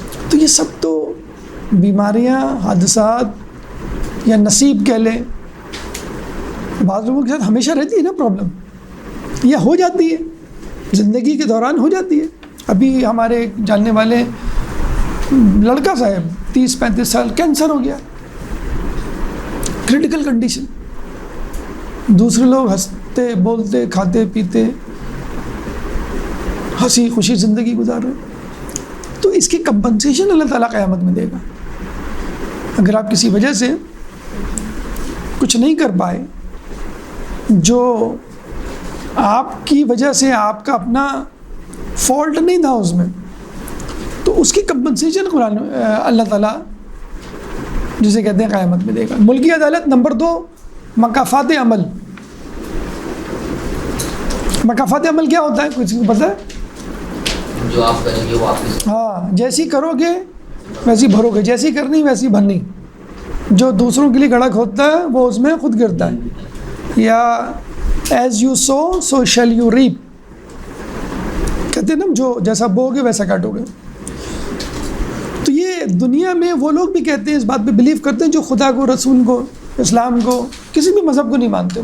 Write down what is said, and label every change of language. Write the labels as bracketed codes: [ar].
[ur] تو یہ سب تو بیماریاں، حادثات یا نصیب کہہ لیں، بعض لوگوں کے ساتھ ہمیشہ رہتی ہے نا پرابلم، یا ہو جاتی ہے زندگی کے دوران ہو جاتی ہے. ابھی ہمارے جاننے والے لڑکا صاحب 30-35 سال کینسر ہو گیا، کریٹیکل کنڈیشن. دوسرے لوگ ہنستے بولتے کھاتے پیتے ہنسی خوشی زندگی گزار رہے. تو اس کی کمپنسیشن اللہ تعالیٰ قیامت میں دے گا. اگر آپ کسی وجہ سے کچھ نہیں کر پائے، جو آپ کی وجہ سے آپ کا اپنا فالٹ نہیں تھا اس میں، تو اس کی کمپنسیشن قرآن اللہ تعالیٰ جسے کہتے ہیں قیامت میں دے گا. ملکی عدالت. نمبر 2 مکافات عمل. مکافات عمل کیا ہوتا ہے؟ کچھ پتہ ہے؟ جو آپ کریں گے وہ واپس. ہاں، جیسی کرو گے ویسی بھرو گے، جیسی کرنی ویسی بھرنی. جو دوسروں کے لیے گڑھا کھودتا ہے وہ اس میں خود گرتا ہے. یا [en] As you sow so shall you reap. [ur] کہتے ہیں نا جو جیسا بو گے ویسا کاٹو گے. تو یہ دنیا میں وہ لوگ بھی کہتے ہیں، اس بات پہ بلیو کرتے ہیں جو خدا کو، رسول کو، اسلام کو، کسی بھی مذہب کو نہیں مانتے.